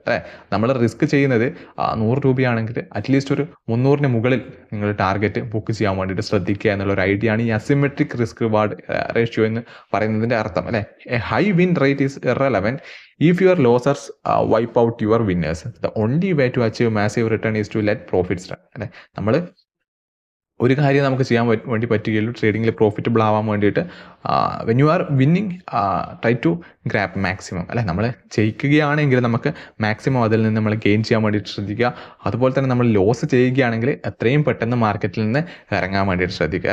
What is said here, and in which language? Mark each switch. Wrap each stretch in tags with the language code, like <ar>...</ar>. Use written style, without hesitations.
<ml>അല്ലേ, നമ്മൾ റിസ്ക് ചെയ്യുന്നത് 100 രൂപയാണെങ്കിൽ അറ്റ്ലീസ്റ്റ് ഒരു 300-ന് മുകളിൽ നിങ്ങൾ ടാർഗറ്റ് ബുക്ക് ചെയ്യാൻ വേണ്ടിയിട്ട് ശ്രദ്ധിക്കുക എന്നുള്ളൊരു ഐഡിയ ആണ് ഈ അസിമെട്രിക് റിസ്ക് റിവാർഡ് റേഷ്യോ എന്ന് പറയുന്നതിൻ്റെ അർത്ഥം.</ml> <en>അല്ലേ, a high win rate is irrelevant if your losers wipe out your winners. The only way to achieve massive return is to let profits run.</en> <ml>അല്ലേ, നമ്മൾ ഒരു കാര്യം നമുക്ക് ചെയ്യാൻ വേണ്ടി പറ്റുകയുള്ളൂ ട്രേഡിങ്ങിൽ പ്രോഫിറ്റബിൾ ആവാൻ വേണ്ടിയിട്ട്.</ml> <en>When you are winning try to grab maximum.</en> <ml>അല്ലെ, നമ്മൾ ജയിക്കുകയാണെങ്കിൽ നമുക്ക് മാക്സിമം അതിൽ നിന്ന് നമ്മൾ ഗെയിൻ ചെയ്യാൻ വേണ്ടിയിട്ട് ശ്രദ്ധിക്കുക. അതുപോലെ തന്നെ നമ്മൾ ലോസ് ചെയ്യുകയാണെങ്കിൽ എത്രയും പെട്ടെന്ന് മാർക്കറ്റിൽ നിന്ന് ഇറങ്ങാൻ വേണ്ടിയിട്ട് ശ്രദ്ധിക്കുക.</ml>